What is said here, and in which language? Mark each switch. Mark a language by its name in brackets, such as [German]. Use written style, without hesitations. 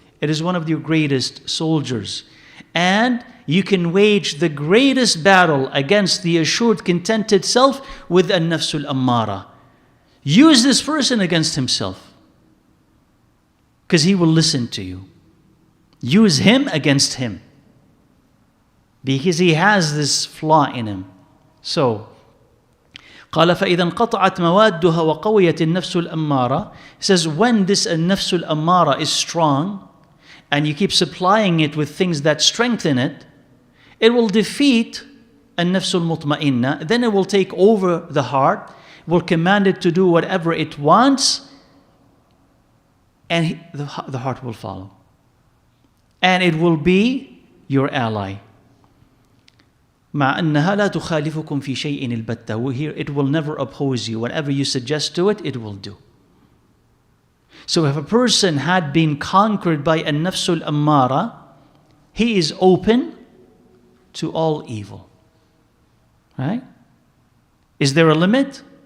[English] It is one of your greatest soldiers. And you can wage the greatest battle against the assured, contented self with an-nafsul ammara. Use this person against himself, because he will listen to you. Use him against him, because he has this flaw in him. [Arabic] So, قال فإذا انقطعت موادها وقويت النفس الأمارة. [English] He says, when this النفس الأمارة is strong, and you keep supplying it with things that strengthen it, it will defeat النفس المطمئنة. Then it will take over the heart, will command it to do whatever it wants, and the heart will follow. And it will be your ally. [Arabic] مع أنها لا تخالفكم في شيء البتة. [English] Here, it will never oppose you. Whatever you suggest to it, it will do. So if a person had been conquered by an-nafsul ammara, he is open to all evil. Right? Is there a limit?